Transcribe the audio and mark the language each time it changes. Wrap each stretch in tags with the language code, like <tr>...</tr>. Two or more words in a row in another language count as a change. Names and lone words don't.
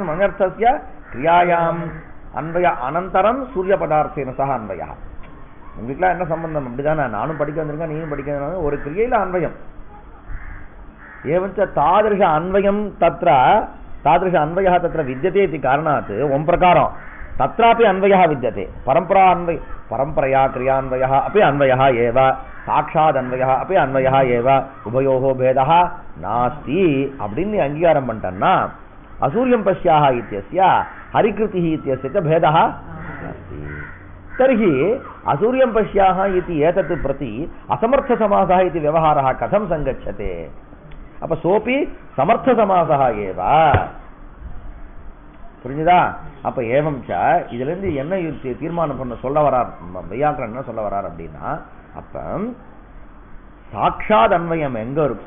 <sa>नन्यर्थस्य क्रियायाम् अन्वय अनन्तरं सूर्यपदार्थेन सह अन्वयः</sa> <ta>உங்களுக்குள்ள என்ன சம்பந்தம் அப்படிதானே நானும் படிக்க வந்திருக்கேன் நீயும் படிக்க வந்திருக்க ஒரு கிரியையில</ta> <sa>अन्वयम् एवञ्च तादृश अन्वयं तत्र तादृश अन्वयः तत्र विद्यते इति कारणात् ओं प्रकारं तत्रापि अन्वयः विद्यते परम्परया क्रियान्वयः अपि अन्वयः एव साक्षात् अन्वयः अपि अन्वयः एव उभयोः भेदः नास्ति</sa> <ta>அப்படினு அங்கீகாரம் பண்ணிட்டேன்னா</ta> <sa>असूर्यं पश्याः इत्यस्य हरिकृतिः इत्यस्य च भेदः नास्ति तर्हि असूर्यं पश्याः इति एतत् प्रति असमर्थसमासः इति व्यवहारः कथं सङ्गच्छते</sa> <ta>அப்ப</ta> <sa>सोऽपि समर्थ समासः एव</sa> <ta>புரிஞ்சுதா அப்ப</ta> <sa>एवं च</sa> <ta>இதுல இருந்து என்ன தீர்மானம் பண்ண சொல்ல வரார் வையாக்கரன் என்ன சொல்ல வரார் அப்படின்னா அப்ப</ta> <sa>साक्षात् अन्वयम्</sa> <ta>எங்க இருக்கு?</ta>